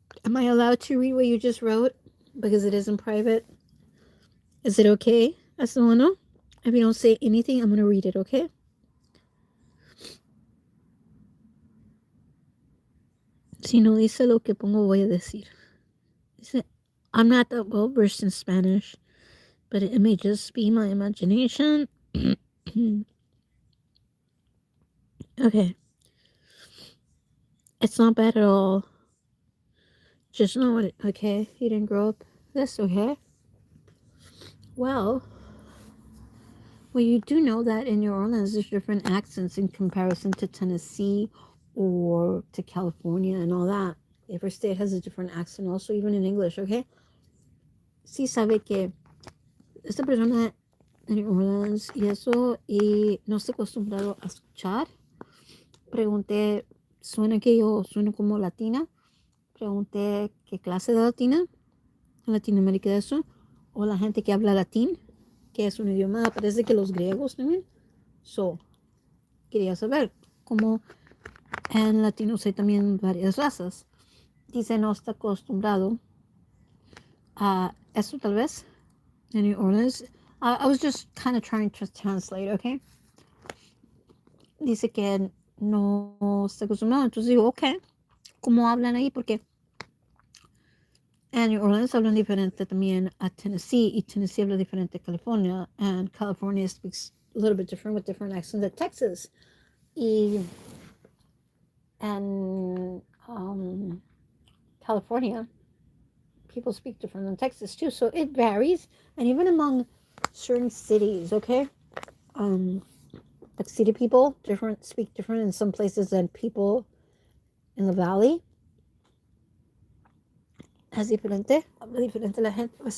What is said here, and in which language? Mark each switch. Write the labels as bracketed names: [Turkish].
[English] Am I allowed to read what you just wrote? Because it isn't private. Is it okay? That's the one. If you don't say anything, I'm going to read it, okay? [Spanish] Si no dice lo que pongo, voy a decir. [English] I'm not that well versed in Spanish, but it may just be my imagination. Okay. It's not bad at all. Just know what okay? You didn't grow up this, okay? Well, you do know that in New Orleans there's different accents in comparison to Tennessee or to California and all that. Every state has a different accent also, even in English, okay? [Spanish] Sí sabe que esta persona en New Orleans y eso, y no estoy acostumbrado a escuchar. Pregunté, ¿suena que yo sueno como latina? Pregunté, ¿qué clase de latina? En Latinoamérica de eso. O la gente que habla latín, que es un idioma, parece que los griegos también. So, quería saber cómo en latinos hay también varias razas. Dice, no está acostumbrado a eso tal vez en New Orleans. [English] I was just kind of trying to translate, okay? [Spanish] Dice que no está acostumbrado. Entonces digo, ok, ¿cómo hablan ahí? Porque en New Orleans hablan diferente también a Tennessee, y Tennessee habla diferente a California, [English] and California speaks a little bit different with different accents at Texas. And California, people speak different than Texas too, so it varies, and even among certain cities, okay? Like city people speak different in some places than people in the valley. [Spanish] Es diferente, habla diferente la gente.